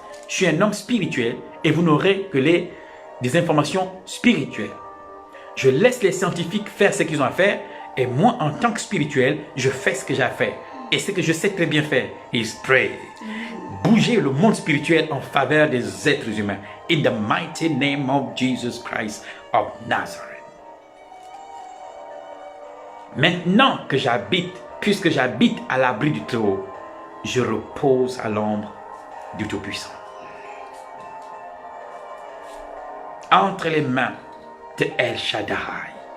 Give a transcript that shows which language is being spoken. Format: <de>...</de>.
<fr>Je suis un homme spirituel et vous n'aurez que des informations spirituelles. Je laisse les scientifiques faire ce qu'ils ont à faire et moi, en tant que spirituel, je fais ce que j'ai à faire. Et ce que je sais très bien faire,</fr> <en>is pray.</en> <fr>Bouger le monde spirituel en faveur des êtres humains.</fr> <en>In the mighty name of Jesus Christ of Nazareth.</en> <fr>Maintenant que j'habite, puisque j'habite à l'abri du Très-Haut, je repose à l'ombre du Tout-Puissant. Entre les mains de El Shaddai.</fr>